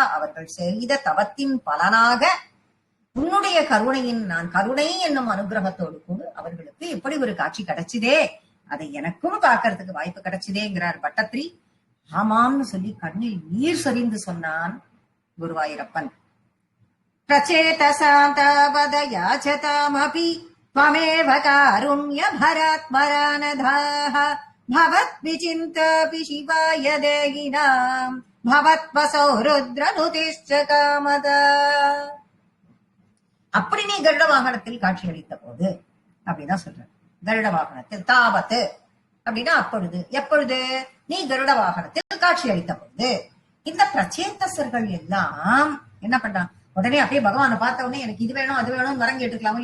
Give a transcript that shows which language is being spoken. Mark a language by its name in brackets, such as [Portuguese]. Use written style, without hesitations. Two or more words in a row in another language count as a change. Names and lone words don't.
[Tamil] அவர்கள் செய்த தவத்தின் பலனாக உன்னுடைய கருணையின், நான் கருணை என்னும் அனுகிரகத்தோடு கூட அவர்களுக்கு இப்படி ஒரு காட்சி கிடைச்சதே, அதை எனக்கும் பார்க்கறதுக்கு வாய்ப்பு கிடைச்சதேங்கிறார் பட்டத்திரி. ஆமாம்னு சொல்லி கண்ணில் நீர் சொரிந்து சொன்னான் குருவாயூரப்பன். [Sanskrit] प्रचेतसान्तावत याच्चतामपि त्वमेव कारुण्य भरात्मरानधाः भवत् विचिन्तापि शिवाय देहिनाम् भवत्वसौ रुद्रनुतिश्च कामदा. [Tamil] அப்படி நீ கருட வாகனத்தில் காட்சி அளித்த போது அப்படின்னா சொல்ற. கருட வாகனத்தில் தாவத்து அப்படின்னா அப்பொழுது, எப்பொழுது நீ கருட வாகனத்தில் காட்சி அளித்த போது இந்த பிரச்சேதசர்கள் எல்லாம் என்ன பண்றான், உடனே அப்படியே பகவானை பார்த்த உடனே எனக்கு இது வேணும் அது வேணும் வரம் கேட்டுக்கலாமோ.